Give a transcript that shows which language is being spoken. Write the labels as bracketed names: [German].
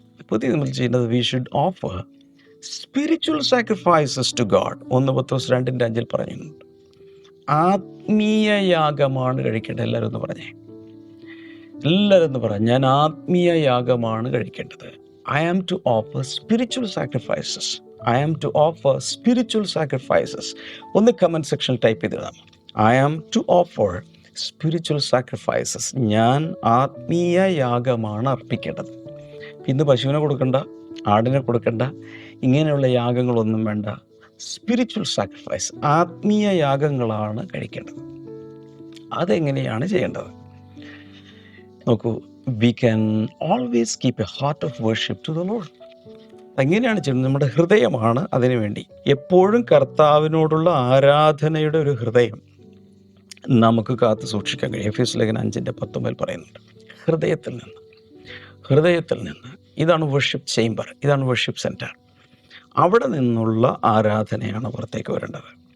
[Malayalam] പുതിയ നിയമത്തിൽ ചെയ്യേണ്ടത് [English] We should offer spiritual sacrifices to God. [Malayalam] 1 പത്രോസ് 2:5 പറയുന്നുണ്ട്. ആത്മീയ യാഗമാണ് കഴിക്കേണ്ടത്. എല്ലാവരും ഒന്ന് പറഞ്ഞേ, എല്ലാവരും ഒന്ന് പറയാം, ഞാൻ ആത്മീയ യാഗമാണ് കഴിക്കേണ്ടത്. [English] I am to offer spiritual sacrifices. I am to offer spiritual sacrifices. [Malayalam] ഒന്ന് കമൻറ്റ് സെക്ഷനിൽ ടൈപ്പ് ചെയ്തിടാം. [English] I am to offer spiritual sacrifices. [Malayalam] ഞാൻ ആത്മീയ യാഗമാണ് അർപ്പിക്കേണ്ടത്. ഇന്ന് പശുവിനെ കൊടുക്കണ്ട, ആടിനെ കൊടുക്കണ്ട, ഇങ്ങനെയുള്ള യാഗങ്ങളൊന്നും വേണ്ട. [English] spiritual sacrifice, [Malayalam] ആത്മീയ യാഗങ്ങളാണ് കഴിക്കേണ്ടത്. അതെങ്ങനെയാണ് ചെയ്യേണ്ടത് നോക്കൂ. [English] We can always keep a heart of worship to the Lord. [Malayalam] എങ്ങനെയാണ് ചെയ്യുന്നത്? നമ്മുടെ ഹൃദയമാണ് അതിനു വേണ്ടി. എപ്പോഴും കർത്താവിനോടുള്ള ആരാധനയുടെ ഒരു ഹൃദയം നമുക്ക് കാത്തു സൂക്ഷിക്കാൻ കഴിയും. എഫേസ്യ ലേഖനം 5:19 പറയുന്നുണ്ട്. ഹൃദയത്തിൽ നിന്ന് ഇതാണ് വർഷിപ്പ് ചേംബർ, ഇതാണ് വർഷിപ്പ് സെൻറ്റർ. അവിടെ നിന്നുള്ള ആരാധനയാണ് പുറത്തേക്ക് വരേണ്ടത്.